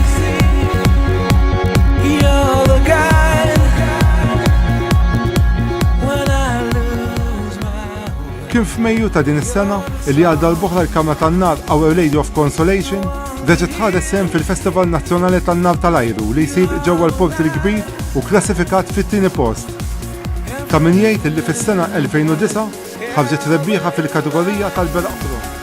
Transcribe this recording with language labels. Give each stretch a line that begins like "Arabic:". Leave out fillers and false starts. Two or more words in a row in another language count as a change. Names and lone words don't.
English: You're the guide when I lose my way.
Maltese: Kien f'Mejju ta' din is-sena li għal darb'oħra l-Kamra tan-Nar Our Lady of Consolation reġgħet ħadet sehem fil-Festival Nazzjonali tan-Nar tal-Ajru li jsir ġewwa l-Port il-Kbir u klassifikat fit-tieni post. Ta' min jgħid li fis-sena 2009 ħarġet rebbieħa fil-kategorija tal-Beraq Pro.